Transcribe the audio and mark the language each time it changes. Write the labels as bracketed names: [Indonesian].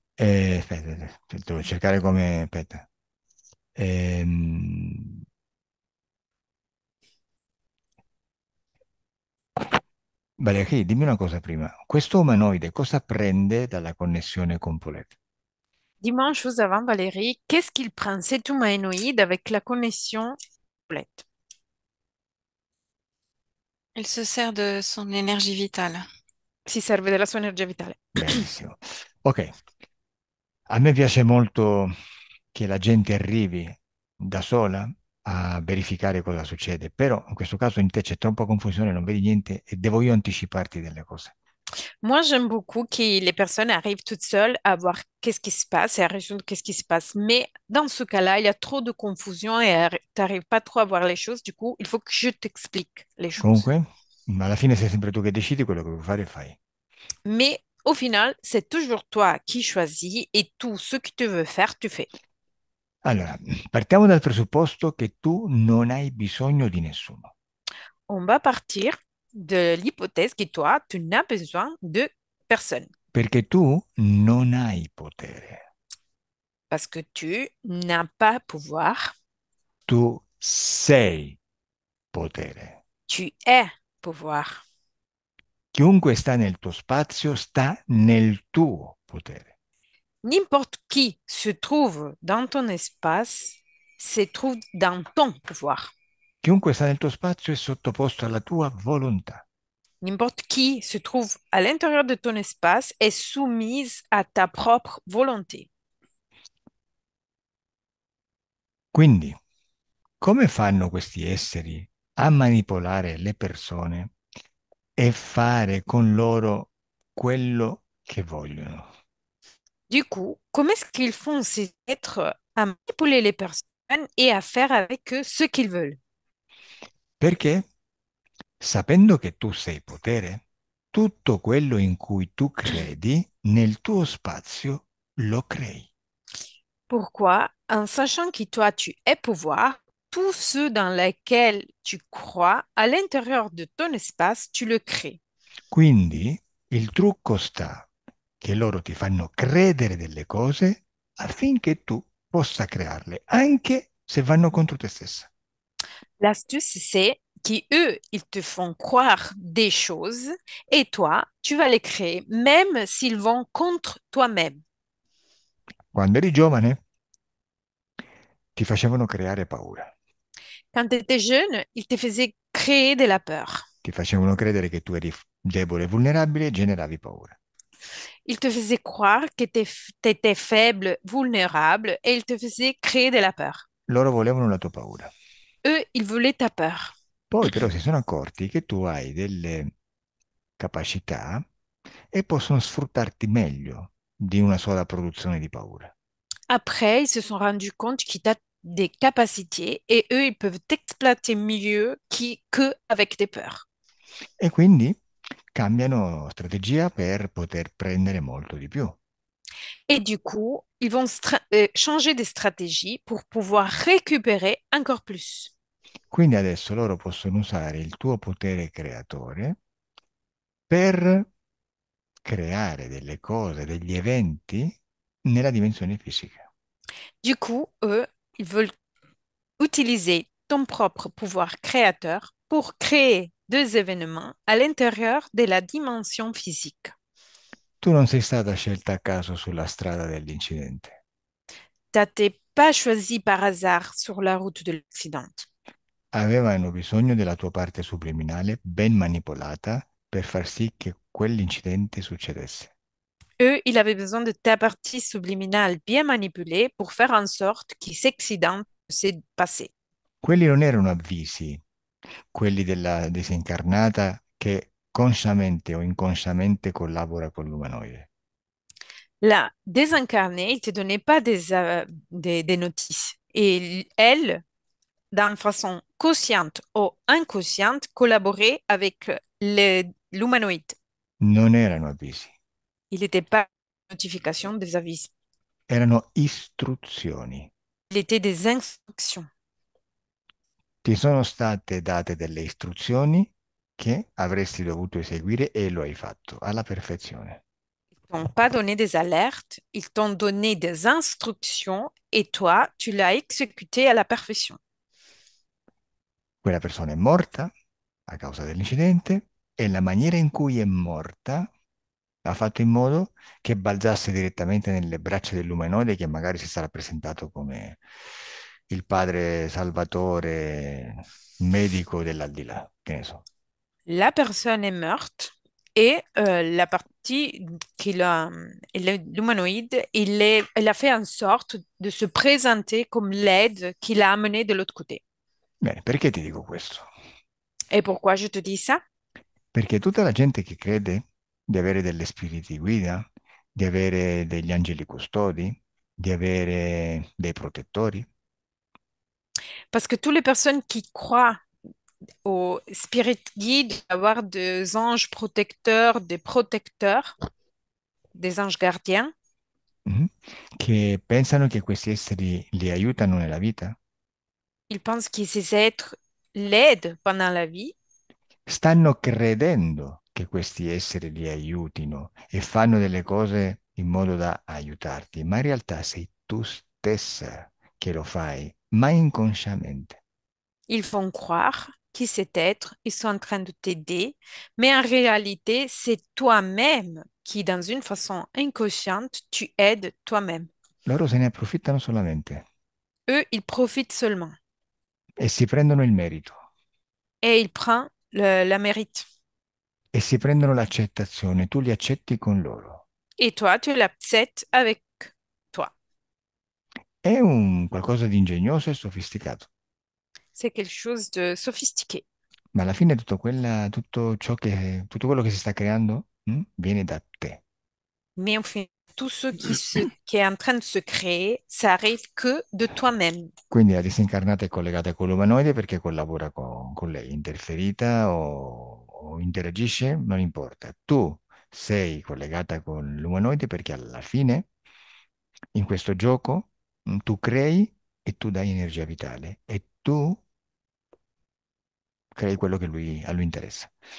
[Italian] Aspetta, aspetta, devo cercare come... Aspetta. Ehm, Valeria, dimmi una cosa prima. Questo umanoide cosa prende dalla connessione con Paulette? [French] Dis-moi une chose avant, Valérie. Qu'est-ce qu'il prend cet humanoïde avec la connexion Paulette? Elle se sert de son énergie vitale. [Italian] Si serve della sua energia vitale. Benissimo. Ok, a me piace molto che la gente arrivi da sola a verificare cosa succede, però in questo caso in te c'è troppa confusione, non vedi niente e devo io anticiparti delle cose. [French] Moi, j'aime beaucoup que les personnes arrivent toutes seules à voir qu'est-ce qui se passe et à résoudre qu'est-ce qui se passe. Mais dans ce cas-là, il y a trop de confusion et tu n'arrives pas trop à voir les choses. Du coup, il faut que je t'explique les choses. [Italian] Comunque, alla fine sei sempre tu che decidi quello che vuoi fare, fai. [French] Mais au final, c'est toujours toi qui choisis et tout ce que tu veux faire, tu fais. [Italian] Allora, partiamo dal presupposto che tu non hai bisogno di nessuno, [French] On va partir de l'hypothèse que toi, tu n'as besoin de personne [Italian] perché tu non hai potere, [French] parce que tu n'as pas pouvoir, [Italian] tu sei potere. [French] tu es pouvoir. [Italian] Chiunque sta nel tuo spazio sta nel tuo potere. [French] N'importe qui se trouve dans ton espace se trouve dans ton pouvoir. [Italian] Chiunque sta nel tuo spazio è sottoposto alla tua volontà. [French] N'importe qui se trouve à l'intérieur de ton espace est soumise à ta propre volonté. [Italian] Quindi, come fanno questi esseri a manipolare le persone e fare con loro quello che vogliono? [French] Du coup, comment est-ce qu'ils font ces êtres à manipuler les personnes et à faire avec eux ce qu'ils veulent? [Italian] Perché, sapendo che tu sei potere, tutto quello in cui tu credi nel tuo spazio lo crei. [French] Pourquoi? En sachant que toi, tu es pouvoir, tout ce dans lequel tu crois, à l'intérieur de ton espace, tu le crées. [Italian] Quindi il trucco sta che loro ti fanno credere delle cose affinché tu possa crearle, anche se vanno contro te stessa. [French] L'astuce, c'est qu'eux, ils te font croire des choses et toi, tu vas les créer, même s'ils vont contre toi-même. [Italian] Quando eri giovane, ti facevano creare paura, [French] Quand tu étais jeune, ils te faisaient créer de la peur. [Italian] ti facevano credere che tu eri debole e vulnerabile e generavi paura. [French] Ils te faisaient croire que tu étais faible, vulnérable et ils te faisaient créer de la peur. [Italian] Loro volevano la tua paura. [French] Eux, ils voulaient ta peur. [Italian] Poi però si sono accorti che tu hai delle capacità e possono sfruttarti meglio di una sola produzione di paura. [French] Après, ils se sont rendus compte qu'ils ont des capacités et eux, ils peuvent t'exploiter mieux qu'avec tes peurs. [Italian] E quindi cambiano strategia per poter prendere molto di più. [French] Et du coup, ils vont changer des stratégies pour pouvoir récupérer encore plus. [Italian] Quindi adesso loro possono usare il tuo potere creatore per creare delle cose, degli eventi nella dimensione fisica. [French] Du coup, eux, ils veulent utiliser ton propre pouvoir créateur pour créer deux événements à l'intérieur de la dimension physique. [Italian] Tu non sei stata scelta a caso sulla strada dell'incidente. [French] T'es pas choisi par hasard sur la route de l'accident. [Italian] Avevano bisogno della tua parte subliminale ben manipolata per far sì che quell'incidente succedesse. [French] Eux, ils avaient besoin de ta partie subliminale bien manipulée pour faire en sorte que cet accident s'est passé. [Italian] Quelli non erano avvisi, quelli della disincarnata che consciamente o inconsciamente collabora con l'umanoide. [French] Là, désincarné, il te donnait pas des notices. Et elle, d'une façon consciente ou inconsciente, collaborait avec l'humanoïde. [Italian] Non erano avvisi, [French] Il n'était pas notification des avis. [Italian] erano istruzioni. [French] Il était des instructions. [Italian] Ti sono state date delle istruzioni che avresti dovuto eseguire e lo hai fatto alla perfezione. [French] Ils t'ont pas donné des alertes, ils t'ont donné des instructions et toi, tu l'as exécuté à la perfection. [Italian] Quella persona è morta a causa dell'incidente e la maniera in cui è morta ha fatto in modo che balzasse direttamente nelle braccia dell'umanoide che magari si sarà presentato come il padre salvatore medico dell'aldilà, che ne so. [French] La personne est morte et la partie qu'il a, l'humanoïde, elle a fait en sorte de se présenter comme l'aide qu'il a amené de l'autre côté. [Italian] Bene, perché ti dico questo? [French] Et pourquoi je te dis ça? [Italian] Perché tutta la gente che crede di avere delle spiriti guida, di avere degli angeli custodi, di avere dei protettori, [French] Parce que toutes les personnes qui croient au spirit guide, avoir des anges protecteurs, des anges gardiens, [Italian] mhm, che pensano che questi esseri li aiutano nella vita, [French] ils pensent que ces êtres l'aident pendant la vie. [Italian] stanno credendo che questi esseri li aiutino e fanno delle cose in modo da aiutarti, ma in realtà sei tu stessa che lo fai, ma inconsciamente. [French] Ils font croire que cet être, ils sont en train de t'aider, mais en réalité, c'est toi-même qui, dans une façon inconsciente, tu aides toi-même. [Italian] Loro se ne approfittano solamente. [French] Eux, ils profitent seulement. [Italian] e si prendono il merito [French] et il prend la mérite. [Italian] e si prendono l'accettazione, tu li accetti con loro. [French] Et toi, tu l'acceptes avec toi. [Italian] È un qualcosa di ingegnoso e sofisticato, [French] C'est quelque chose de sophistiqué. [Italian] ma alla fine tutto quello che si sta creando, viene da te. [French] Mais au final, tout ce qui est en train de se créer, ça arrive que de toi-même. [Italian] Quindi la disincarnata è collegata con l'umanoide perché collabora con lei, interferita o interagisce, non importa. Tu sei collegata con l'umanoide perché alla fine, in questo gioco, tu crei e tu dai energia vitale e tu crei quello che a lui interessa.